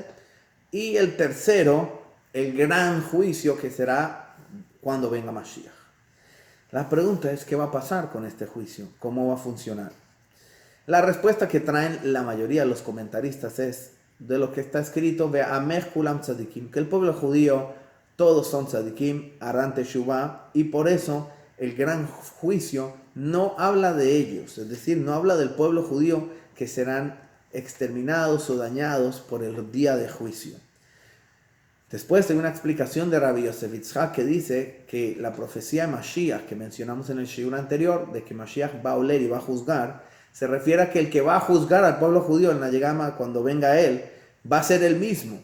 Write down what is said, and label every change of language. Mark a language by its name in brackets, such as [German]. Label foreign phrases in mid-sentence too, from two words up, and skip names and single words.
[Spanish] Y el tercero, el gran juicio que será cuando venga Mashiach. La pregunta es, ¿qué va a pasar con este juicio? ¿Cómo va a funcionar? La respuesta que traen la mayoría de los comentaristas es de lo que está escrito: [Hebrew] ועמך כולם צדיקים, [Spanish] que el pueblo judío todos son tzadikim, harán teshuvah, y por eso el gran juicio no habla de ellos, es decir, no habla del pueblo judío que serán exterminados o dañados por el día de juicio. Después hay una explicación de Rabbi Yosef Yitzhak que dice que la profecía de Mashiach que mencionamos en el shiur anterior, de que Mashiach va a oler y va a juzgar, se refiere a que el que va a juzgar al pueblo judío en la llegada, cuando venga él, va a ser él mismo.